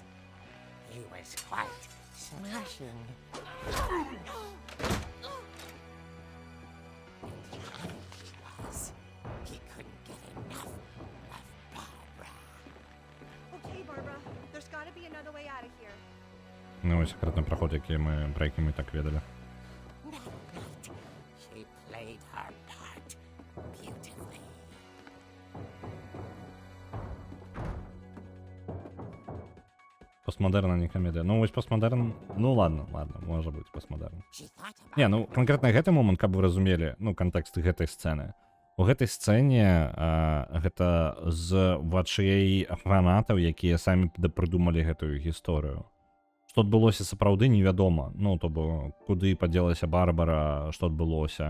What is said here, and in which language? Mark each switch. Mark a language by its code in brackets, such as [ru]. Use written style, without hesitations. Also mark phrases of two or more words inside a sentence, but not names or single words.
[en] He was quite smashing. And he was. He couldn't get enough of Barbara. Okay, Barbara, there's gotta be another way out of here. [uk] Ну, ось секретний проход, про який ми так відали. [en] That night, she played her part beautifully. [be] Постмодерн, а не камедыя. Ну, вось постмодерн... Ну, ладно, можа быць постмодерн. [en] She thought about [be] Не, ну, канкрэтна гэты момант, каб вы разумелі, ну, кантэкст гэтай сцэны. У гэтай сцэне гэта з вачэй фанатаў, якія самі прыдумалі гэтую гісторыю. Што адбылося сапраўды невядома. Ну, то бо, куды падзелася Барбара, што адбылося.